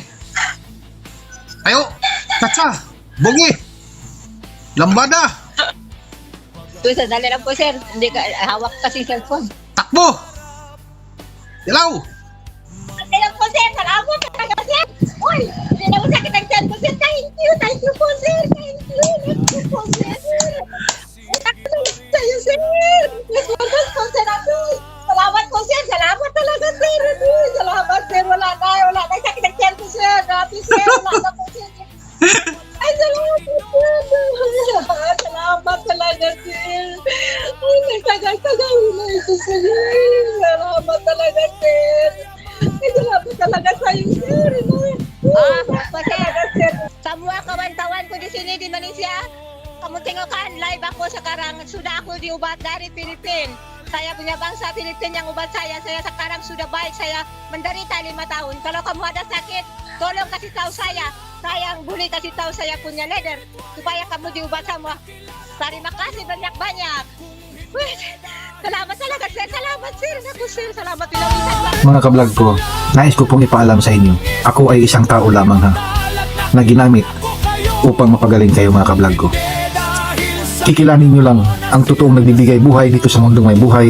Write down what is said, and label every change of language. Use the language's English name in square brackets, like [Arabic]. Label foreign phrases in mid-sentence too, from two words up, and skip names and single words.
[Filipino] Ayo, Katsa, Bugi, Lambada, So, sandali lang po, sir. Hindi ka hawak kasi cellphone. Takbo, Dilaw. Sandali lang po, sir. Salamat talaga, sir. Uy, hindi na mo sakit ang tiyan ko, sir. [English] Thank you [Filipino] po, sir. [English] Thank you [Filipino] po, sir. Sa'yo, sir. Nagwagas po, sir. Salamat po, sir. Salamat talaga, sir. Salamat, sir. Wala na sakit ang tiyan ko, sir. Dati, sir. Wala na po, sir. Ay, salamat po, sir. Salamat talaga, sir. Ay, nagtagal-tagal na ito, sir. Salamat talaga, sir. Ay, salamat talaga sa'yo, sir. [Malay] Sir. Kamua kawan-tawan ko di sini di Malaysia. Kamu tengokkan live ako sekarang. Sudah aku di ubat dari Filipina. Saya punya bangsa Filipina yang ubat saya. Saya sekarang sudah baik. Saya menderita 5 tahun. Kalau kamu ada sakit, tolong kasih tahu saya. Saya yang boleh kasih tahu saya punya leader. Supaya kamu diubat semua. Terima kasih banyak-banyak. [Filipino] Salamat talaga, sir. Salamat, sir. Naku, sir. Salamat. Mga kablog ko, nais ko pong ipaalam sa inyo. Ako ay isang tao lamang ha, na ginamit upang mapagaling kayo mga kablog ko. Kikilanin nyo lang ang totoong nagbibigay buhay dito sa mundong may buhay.